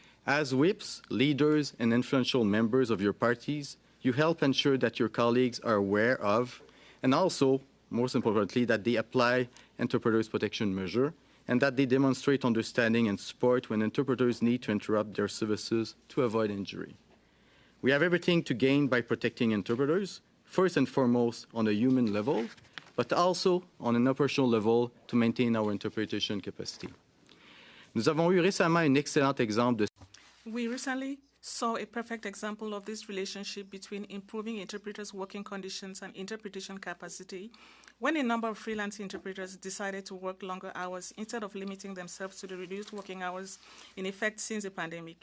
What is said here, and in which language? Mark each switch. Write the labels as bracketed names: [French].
[English] As whips, leaders, and influential members of your parties, you help ensure that your colleagues are aware of, and also, most importantly, that they apply interpreters' protection measure, and that they demonstrate understanding and support when interpreters need to interrupt their services to avoid injury. We have everything to gain by protecting interpreters, first and foremost on a human level, but also on an operational level to maintain our interpretation capacity. [French] Nous avons eu récemment un excellent exemple de... [English] We recently saw a perfect example of this relationship between improving interpreters' working conditions and interpretation capacity when a number of freelance interpreters decided to work longer hours instead of limiting themselves to the reduced working hours in effect since the pandemic.